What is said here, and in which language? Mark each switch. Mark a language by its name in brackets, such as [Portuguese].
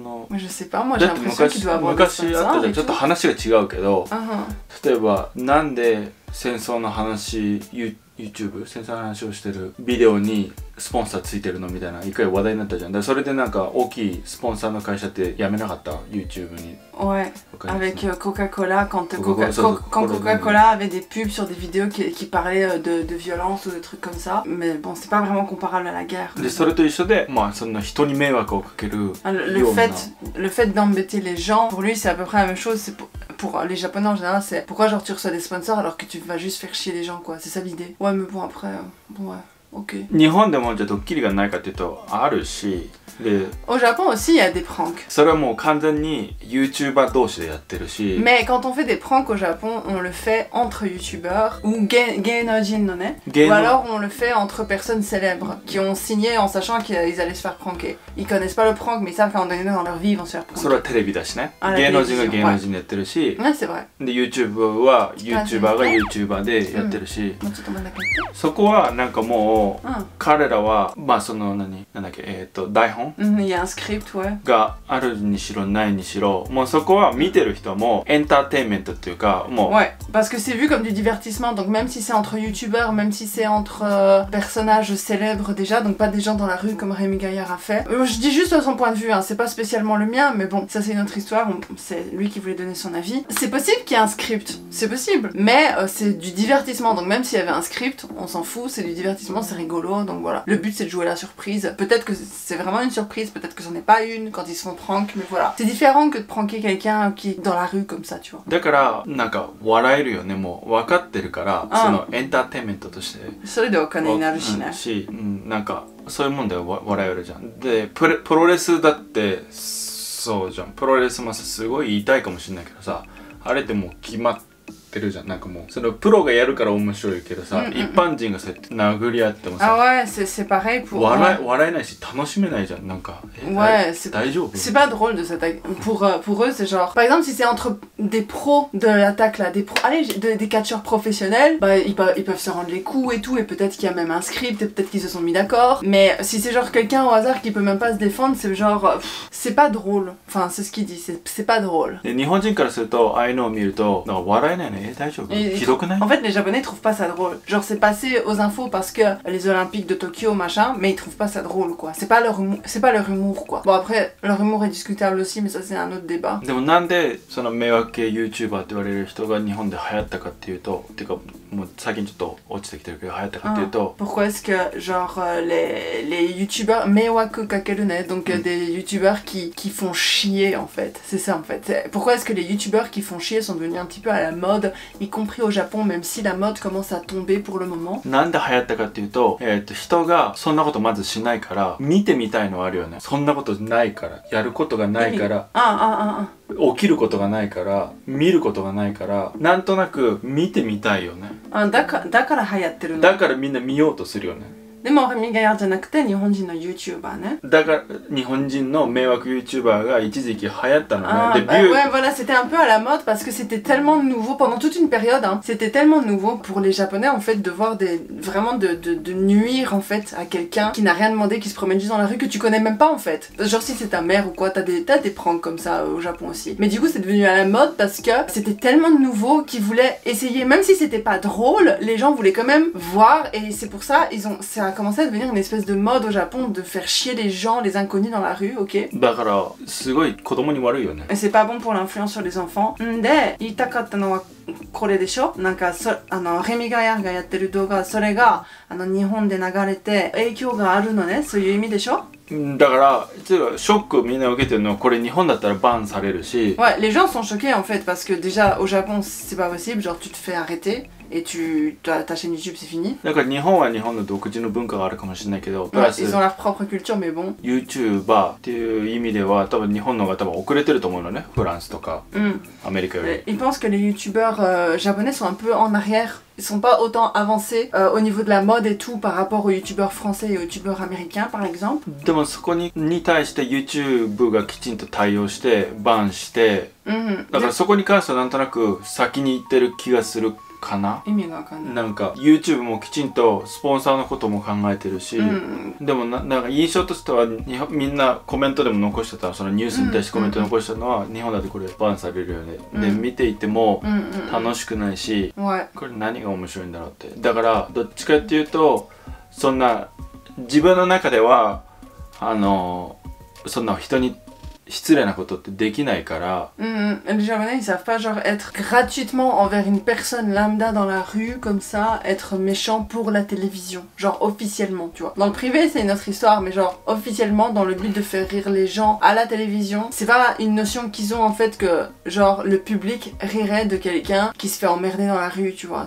[French] Mais je sais pas, moi j'ai l'impression qu'il doit avoir des sponsors et tout. [Japanese] 例えばなんで戦争の話 YouTube 戦争の話をしてるビデオにスポンサーついてるのみたいな一回話題になったじゃん。だからそれでなんか大きいスポンサーの会社って辞めなかった YouTube に。 [French] Ouais, avec Coca-Cola quand Coca-Cola avait des pubs sur des vidéos qui parlaient de violence ou de trucs comme ça. Mais bon, c'est pas vraiment comparable à la guerre. [Japanese] でそれと一緒で、まあそんな人に迷惑をかける。 [French] Le fait d'embêter les gens, pour lui c'est à peu près la même chose. C'est pour les Japonais en général, c'est pourquoi genre tu reçois des sponsors alors que tu vas juste faire chier les gens quoi. C'est ça l'idée. Ouais, mais bon après, bon ouais. Ok. [Japanese] 日本でもじゃあドッキリがないかっていうとあるし、で [French] Au Japon aussi, il y a des pranks. [Japanese] それはもう完全に YouTuber 同士でやってるし [French] Mais quand on fait des pranks au Japon, on le fait entre youtubeurs ou [Japanese] gaynojin no ne. [French] Ou alors on le fait entre personnes célèbres qui ont signé en sachant qu'ils allaient se faire pranker. Ils connaissent pas le prank, mais ils savent qu'à un moment donné dans leur vie, ils vont se faire pranker. [Japanese] それはテレビだしねあ芸能人が芸能人でやってるし [French] Ouais, c'est vrai. [Japanese] で YouTube は YouTuber が YouTuber でやってるし、もうちょっと真ん中に。そこはなんかもう、うん彼らはまあそのなんだっけ台本 [French] Il y a un script, ouais. [Japanese] があるにしろないにしろもうそこは見てる人はもうエンターテインメントっていうかもう [French] Ouais, parce que c'est vu comme du divertissement, donc même si c'est entre youtubeurs, même si c'est entre personnages célèbres déjà, donc pas des gens dans la rue comme Rémi Gaillard a fait. Je dis juste son point de vue, hein, c'est pas spécialement le mien, mais bon, ça c'est une autre histoire, c'est lui qui voulait donner son avis. C'est possible qu'il y ait un script, c'est possible, mais c'est du divertissement, donc même s'il y avait un script, on s'en fout, c'est du divertissement, c'est rigolo, donc voilà. Le but c'est de jouer la surprise, peut-être que c'est vraiment une surprise, peut-être que c'en est pas une quand ils se font prank, mais voilà. C'est différent que de pranker quelqu'un qui est dans la rue comme ça, tu vois. [Japanese] だからなんか笑えるよねもう分かってるからそのエンターテインメントとしてそれでお金になるしね。なんかそういうもんで笑えるじゃんでプロレスだってそうじゃんプロレスもさすごい言いたいかもしれないけどさあれってもう決まってるじゃんなんかもうそのプロがやるから面白いけどさ、一般人がそうやって殴り合ってもさ [French] Ah ouais, c'est pareil pour... [Japanese] 笑えないし楽しめないじゃんなんか [French] Ouais, [Japanese] 大丈夫 [French] c'est pas drôle de s'attaquer. Pour eux, c'est genre... Par exemple, si c'est entre des pros de l'attaque là, des catcheurs professionnels, bah ils peuvent se rendre les coups et tout, et peut-être qu'il y a même un script, et peut-être qu'ils se sont mis d'accord. Mais si c'est genre quelqu'un au hasard qui peut même pas se défendre, c'est genre... c'est pas drôle. Enfin, c'est ce qu'il dit, c'est pas drôle. [Japanese] 日本人からするとああいうのを見るとなんか笑えないね大丈夫ひどくない [French] En fait, les Japonais trouvent pas ça drôle. Genre, c'est passé aux infos parce que les Olympiques de Tokyo, machin, mais ils trouvent pas ça drôle, quoi. C'est pas leur humour, quoi. Bon, après, leur humour est discutable aussi, mais ça, c'est un autre débat. [Japanese] でもなんでその迷惑系 YouTuber って言われる人が日本で流行ったかっていうとてかもう最近ちょっと落ちてきてるけど流行ったかっていうと [French] Pourquoi est-ce que, genre, les YouTubers, [Japanese] meiwaku kakerune, [French] donc des YouTubers qui font chier, en fait. C'est ça, en fait. Pourquoi est-ce que les YouTubers qui font chier sont devenus un petit peu à la mode, y compris au Japon, même si la mode commence à tomber pour le moment? [Japanese] なんで流行ったかっていうと、人がそんなことまずしないから見てみたいのはあるよね。そんなことないからやることがないから起きることがないから見ることがないからなんとなく見てみたいよね。だから流行ってるの。だからみんな見ようとするよね。でもRémi Gaillardじゃなくて日本人の YouTuber ね。だから日本人の迷惑 YouTuber が一時期流行ったのね。 [French] Ouais, voilà, c'était un peu à la mode parce que c'était tellement nouveau pendant toute une période. Hein, c'était tellement nouveau pour les Japonais en fait de voir vraiment de nuire en fait à quelqu'un qui n'a rien demandé, qui se promène juste dans la rue que tu connais même pas en fait. Genre si c'est ta mère ou quoi, t'as des pranks comme ça au Japon aussi. Mais du coup c'est devenu à la mode parce que c'était tellement nouveau qu'ils voulaient essayer, même si c'était pas drôle, les gens voulaient quand même voir et c'est pour ça ça a commencé à devenir une espèce de mode au Japon de faire chier les gens, les inconnus dans la rue, ok? [Japanese] だからすごい子供に悪いよね。 [French] Et c'est pas bon pour l'influence sur les enfants. [Japanese] で、言いたかったのはこれでしょ？なんかレミガヤがやってる動画、それが日本で流れて影響があるのね、そういう意味でしょ？だからショックをみんな受けてるのはこれ日本だったらバンされるし [French] Ouais, les gens sont choqués en fait parce que déjà au Japon c'est pas possible, genre tu te fais arrêter et ta chaîne YouTube c'est fini. [Japanese] だから日本は日本の独自の文化があるかもしれないけど、 [French] Ouais, ils ont leur propre culture mais bon. [Japanese] YouTuber っていう意味では多分日本の方が多分遅れてると思うのね、フランスとかアメリカより。 [French] Ils pensent que les youtubeurs japonais sont un peu en arrière. Ils sont pas autant avancés au niveau de la mode et tout par rapport aux youtubeurs français et aux youtubeurs américains par exemple. [Japanese] でもそこに対して YouTube がきちんと対応してバンして、だからそこに関してはなんとなく先に行ってる気がするかな。意味がわかんない。なんか YouTube もきちんとスポンサーのことも考えてるし、でもなんか印象としてはみんなコメントでも残してたそのニュースに対してコメント残したのは日本だってこれバンされるよね。で見ていても楽しくないし、これ何が面白いんだろうって。だからどっちかっていうとそんな自分の中ではそんな人に失礼なことってできないから。 [French] Les Japonais ils savent pas genre être gratuitement envers une personne lambda dans la rue comme ça, être méchant pour la télévision, genre officiellement, tu vois. Dans le privé c'est une autre histoire, mais genre officiellement dans le but de faire rire les gens à la télévision, c'est pas une notion qu'ils ont en fait que genre le public rirait de quelqu'un qui se fait emmerder dans la rue, tu vois.